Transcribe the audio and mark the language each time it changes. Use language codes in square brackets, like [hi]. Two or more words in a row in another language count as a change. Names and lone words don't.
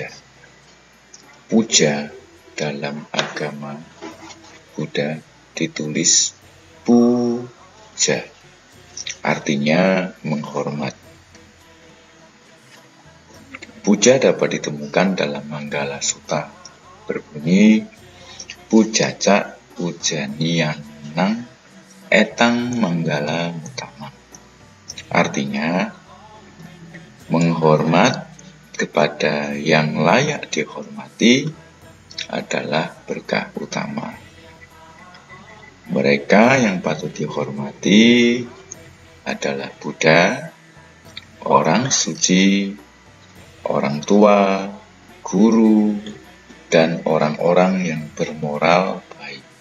[id] Puja dalam agama Buddha ditulis puja, artinya menghormat. Puja dapat ditemukan dalam Manggala Sutta, berbunyi [pi] pujaca pujaniyanang etang manggala utama. [id] Artinya menghormat kepada yang layak dihormati adalah berkah utama. Mereka yang patut dihormati adalah Buddha, orang suci, orang tua, guru, dan orang-orang yang bermoral baik.